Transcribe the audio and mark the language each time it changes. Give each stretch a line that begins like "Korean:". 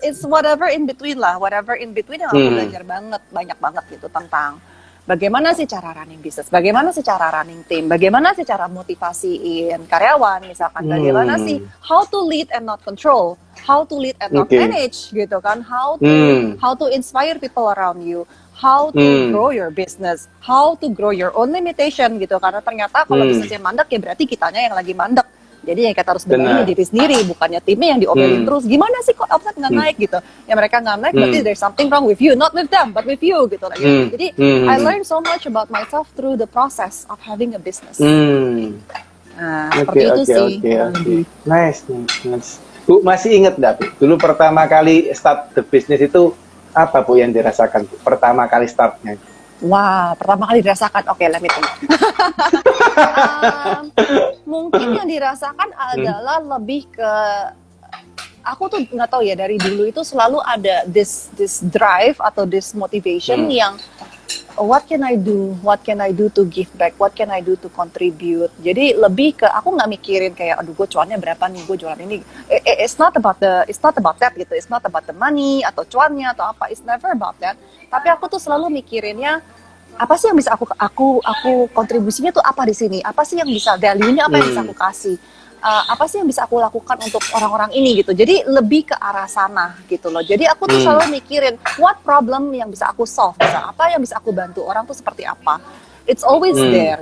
English: It's whatever in between
Indonesian: lah,
English: whatever in between
Indonesian: yang aku belajar banyak banget gitu tentang bagaimana sih cara running bisnis, bagaimana sih cara running tim, bagaimana sih cara motivasiin karyawan misalkan, bagaimana sih
English: how to lead and not control, how to lead and not manage gitu kan, how to inspire people around you, how to grow your business, how to grow your own limitation
Indonesian: gitu, karena ternyata kalau bisnisnya mandek ya berarti kitanya yang lagi mandek. Jadi yang kita harus benahi diri sendiri, bukannya timnya yang diomelin terus. Gimana sih kok omset nggak naik gitu? Ya mereka nggak naik, berarti
English: there's something wrong with you, not with them, but with you gitu. Jadi I learned so much about myself through the process of having a business.
Indonesian: Nah, seperti itu sih. Nice. Bu, masih ingat nggak, Bu? Dulu pertama kali
English: start the business
Indonesian: itu apa, Bu, yang dirasakan? Bu? Pertama kali startnya? Wah, pertama kali dirasakan, oke,
English: let me think.
Indonesian: Mungkin yang dirasakan adalah lebih ke, aku tuh nggak tahu ya, dari dulu itu selalu ada
English: this drive
Indonesian: atau
English: this motivation
Indonesian: yang
English: what can I do to give back, what can I do to contribute.
Indonesian: Jadi lebih ke, aku nggak mikirin kayak aduh gue cuannya berapa nih, gue jualan ini.
English: It's not about that gitu, it's not about the money
Indonesian: atau cuannya atau apa,
English: it's never about that.
Indonesian: Tapi aku tuh selalu mikirinnya apa sih yang bisa aku kontribusinya tuh apa di sini, apa sih yang bisa value-nya, apa yang bisa aku kasih, apa sih yang bisa aku lakukan untuk orang-orang ini gitu. Jadi lebih ke arah sana gitu loh. Jadi aku tuh selalu mikirin
English: what problem
Indonesian: yang bisa aku solve, apa yang bisa aku bantu orang tuh seperti apa.
English: It's always there.